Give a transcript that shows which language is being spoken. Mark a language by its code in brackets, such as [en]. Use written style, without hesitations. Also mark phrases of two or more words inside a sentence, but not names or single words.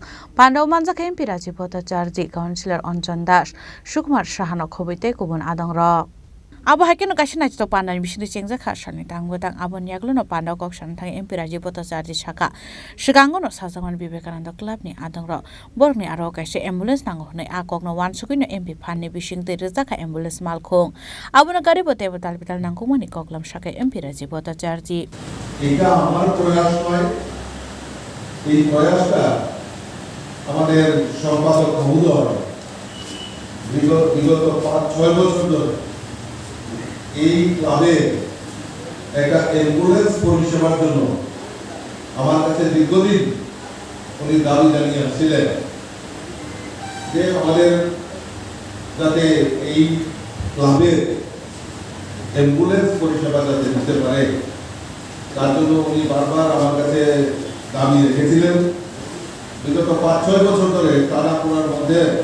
[trp] Pandau Manjaka MP Rajiv Bhattacharya Councillor Anjan Das Sukumar Shahana Khobite Kubun Adangra Abo haikeno kaisa naito pandani bisini chengja khasani tangwetang abo niaglono pandau koksan thang MP Rajiv Bhattacharya shaka shikangono sajangon Vivekananda Club ni adangro borni aro kaisa ambulance nango nei akokno wansukino MP phanni bisingte rizaka ambulance malkhong abono garibo tebatal bital nangkumani koklam shaka MP Rajiv Bhattacharya [bn] এটা আমার প্রয়াস নয় এই প্রয়াসটা আমাদের সম্পাদক মহোদয় বিগত 5-6 বছর ধরে এই ক্লাবে একটা অ্যাম্বুলেন্স পরিষেবার জন্য আমার কাছে দীর্ঘদিন উনি দাবি জানিয়ে আসছিলেন যে আমাদের যাতে এই ক্লাবের অ্যাম্বুলেন্স পরিষেবা যাতে দিতে পারে তার জন্য উনি বারবার আমার কাছে দাবি রেখেছিলেন বিগত 5-6 বছর ধরে তারা আপনার মধ্যে